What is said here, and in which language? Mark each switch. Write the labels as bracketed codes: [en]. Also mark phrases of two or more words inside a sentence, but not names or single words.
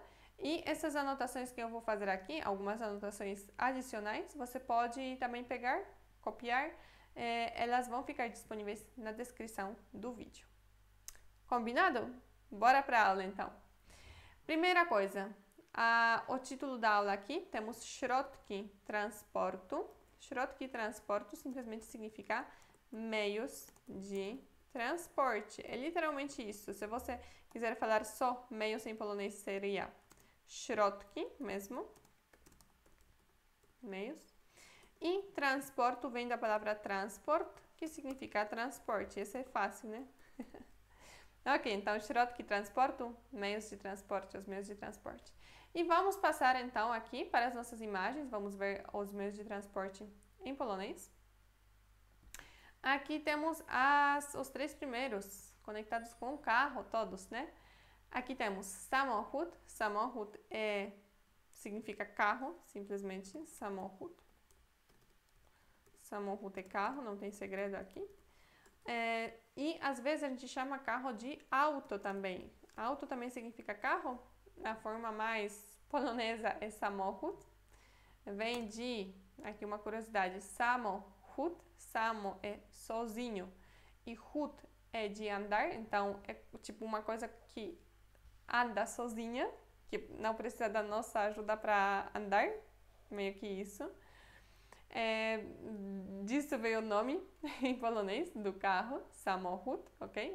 [pt] E essas anotações que eu vou fazer aqui, algumas anotações adicionais, você pode também pegar, copiar, elas vão ficar disponíveis na descrição do vídeo. Combinado? Bora para a aula então. Primeira coisa, o título da aula aqui, temos [pl] środki transportu. Środki transportu [pt] simplesmente significa meios de transporte. É literalmente isso. Se você quiser falar só meios em polonês, seria środki mesmo. Meios. E transporto vem da palavra transport, que significa transporte. Esse é fácil, né? Ok, então, [pl] środki transportu, [pt] meios de transporte, os meios de transporte. E vamos passar, então, aqui para as nossas imagens. Vamos ver os meios de transporte em polonês. Aqui temos os três primeiros, conectados com o carro, todos, né? Aqui temos samochód. Samochód significa carro, simplesmente samochód. Samochód é carro, não tem segredo aqui. E às vezes a gente chama carro de auto também. Auto também significa carro. A forma mais polonesa é samochód. Vem de, aqui uma curiosidade, samochód. Samo é sozinho e chód é de andar. Então é tipo uma coisa que anda sozinha, que não precisa da nossa ajuda para andar. Meio que isso. Disso veio o nome em polonês do carro, samochód, ok?